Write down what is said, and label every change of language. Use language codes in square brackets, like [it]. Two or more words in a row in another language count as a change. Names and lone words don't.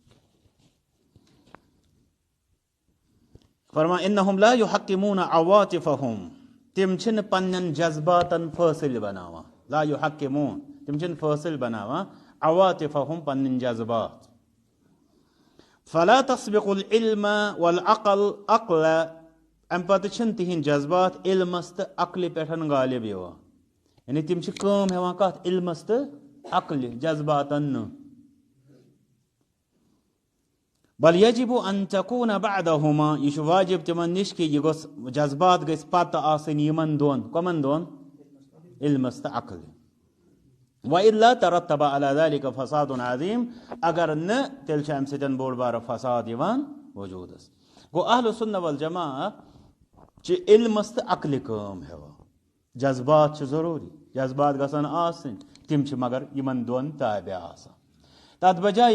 [ks] فرمان [ar] اِنہُم لا یُحَکِّموٗنَ عَوَاطِفَہُم [ks] تِم چھِنہٕ پننٮ۪ن جذباتن فٲصِل بناوان لا یُحَکِّموٗن تِم چھِنہٕ فٲصِل بناوان عَوَاطِفَہُم پنٕنۍ جذبات [ar] فلا تسبق العلم والعقل [ks] عقل امہِ پتہٕ چھِنہٕ تِہنٛدۍ جذبات علمس تہٕ عقلہِ پٮ۪ٹھ غالب یِوان یعنی تِم چھِ کٲم ہٮ۪وان کتھ علمس تہٕ عقلہِ جذباتن نہٕ [ar] بل یجب ان تکوٗنہ بعدہما [ks] یہِ چھُ واجب تِمن نِش کہِ یہِ گوٚژھ جذبات گژھِ پتہٕ آسٕنۍ یِمن دۄن کٕمن دۄن علمس تہٕ عقلہِ [ar] وَإِلَّا تَرَتَّبَ عَلَى ذَلِكَ فَسَادٌ عَظیٖم [ks] اگر نہٕ تیٚلہِ چھُ امہِ سۭتۍ بوٚڑ بارٕ فساد یِوان وجوٗدس گوٚو [ar] اہلُ سُنہ والجماع [ks] چھِ علمس تہٕ عقلہِ کٲم ہٮ۪وان جذبات چھِ ضروٗری جذبات گژھن آسٕنۍ تِم چھِ مگر یِمن دۄن تابع آسان تتھ بجاے